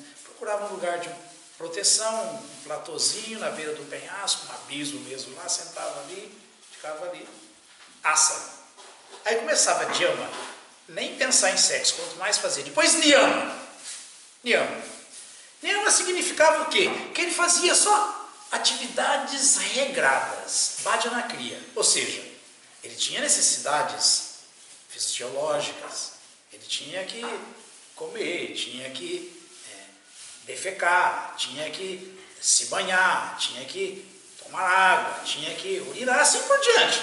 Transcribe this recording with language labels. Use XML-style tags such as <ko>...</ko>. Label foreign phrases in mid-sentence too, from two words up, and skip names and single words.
<pt>Procurava um lugar de proteção, um platôzinho na beira do penhasco, um abismo mesmo lá, sentava ali, ficava ali, asana. Aí começava Jama, nem pensar em sexo, quanto mais fazer. Depois Niyama. Niyama significava o quê? Que ele fazia só atividades regradas,</pt> <sa>भजन क्रिया.</sa> <pt>Ou seja, ele tinha necessidades fisiológicas, ele tinha que comer, tinha que defecar, tinha que se banhar, tinha que tomar água, tinha que urinar, assim por diante.</pt>